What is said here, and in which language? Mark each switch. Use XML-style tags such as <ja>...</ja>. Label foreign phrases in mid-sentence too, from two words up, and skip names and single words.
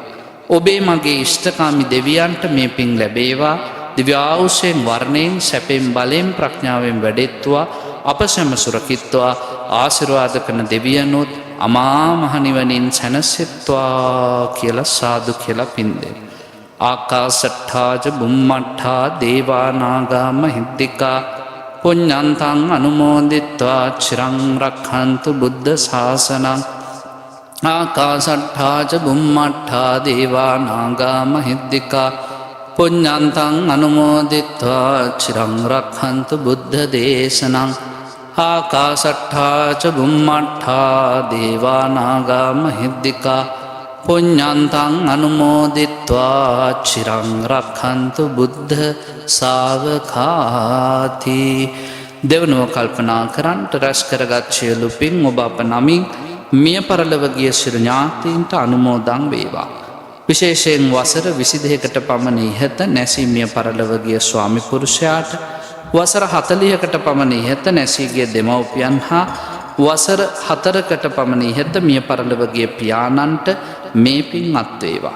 <si>ඔබේ මගේ ඉෂ්ඨකාමි දෙවියන්ට මේ පින් ලැබේවා. දිව්‍ය ආයුෂයෙන් වර්ණයෙන් සැපෙන් බලෙන් ප්‍රඥාවෙන් වැඩෙත්වා අප සැම සුරකිත්වා ආශිර්වාද කරන දෙවියනොත් අමා මහ නිවනින් සැනසෙත්වා කියලා සාදු කියලා පින් දෙන්න.</si> <pi>ආකාසට්ඨාච බුම්මට්ඨා දේවා නාග මහිද්దికා පුඤ්ඤන්තං අනුමෝදිත්වා චිරං රක්ඛන්තු බුද්ධ ශාසනං. ආකාසට්ඨාච බුම්මට්ඨා දේවා නාග මහිද්దికා පුඤ්ඤන්තං අනුමෝදිත්වා චිරං රක්ඛන්තු බුද්ධ දේශනං. ආකාසට්ඨාච බුම්මට්ඨා දේවා නාග මහිද්దికා පුඤ්ඤන්තං අනුමෝදිත්වා චිරං රක්ඛන්තු බුද්ධ ශාවකාති.</pi> <si>දෙවනුව කල්පනා කරන්ට රැස් කරගත් සියලු පින් ඔබ අප නමින් මිය පරලොව ගිය සියලු ඥාතීන්ට අනුමෝදන් වේවා. විශේෂයෙන් වසර 22කට පමණ ඉහත නැසී මිය පරලොව ගිය ස්වාමි පුරුෂයාට, වසර 40කට පමණ ඉහත නැසී ගිය දෙමව්පියන් හා වසර 4කට පමණ ඉහත මිය පරලොව ගිය පියාණන්ට මේ පින් අත්වේවා.</si>